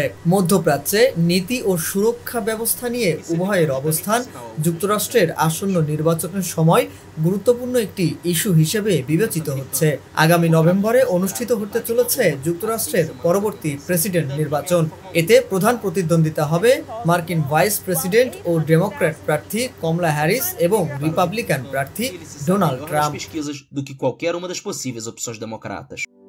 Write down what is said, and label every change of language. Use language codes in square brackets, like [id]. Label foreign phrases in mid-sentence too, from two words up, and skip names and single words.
[bn] মধ্যপ্রাচ্যে নীতি ও সুরক্ষা ব্যবস্থা নিয়ে উভয়ের অবস্থান যুক্তরাষ্ট্রের আসন্ন নির্বাচনের সময় গুরুত্বপূর্ণ একটি ইস্যু হিসেবে বিবেচিত হচ্ছে। আগামী নভেম্বরে অনুষ্ঠিত হতে চলেছে যুক্তরাষ্ট্রের পরবর্তী প্রেসিডেন্ট নির্বাচন। এতে প্রধান প্রতিদ্বন্দ্বিতা হবে মার্কিন ভাইস প্রেসিডেন্ট ও ডেমোক্র্যাট প্রার্থী কমলা হ্যারিস এবং রিপাবলিকান প্রার্থী ডোনাল্ড ট্রাম্প। [pt] do que qualquer uma das possíveis opções democratas.